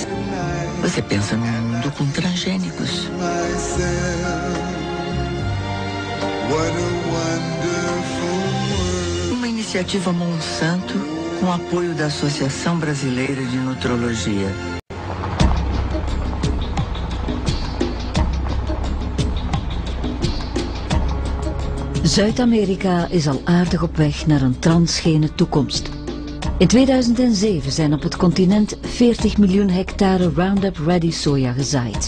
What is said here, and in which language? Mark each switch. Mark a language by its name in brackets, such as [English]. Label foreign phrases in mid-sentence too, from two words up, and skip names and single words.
[Portuguese] Você pensa num mundo com transgênicos. Uma iniciativa Monsanto com apoio da Associação Brasileira de Nutrologia. [Dutch] Zuid-Amerika is al aardig op weg naar een transgene toekomst. In 2007 zijn op het continent 40 miljoen hectare Roundup-ready soja gezaaid.